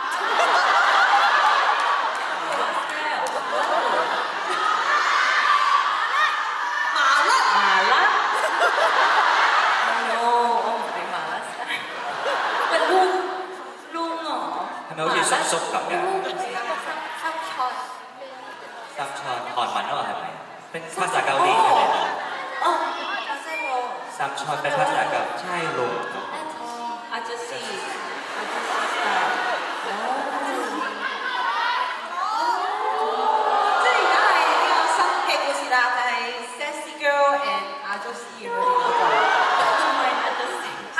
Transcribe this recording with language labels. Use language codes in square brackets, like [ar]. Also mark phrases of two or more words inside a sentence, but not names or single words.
[yue] 係咪好似叔叔咁嘅？三菜韓文啊嘛係咪？ [th] เป็นภาษาเกาหลีใช่ไหม三菜เป็นภาษาเกาหลีใช่ลุง อาจจะสี่ [yue] 即係而家係呢個新嘅故事啦，就係 Sassy Girl and 阿祖斯咁樣。 [th] ทำไมอาจจะสี่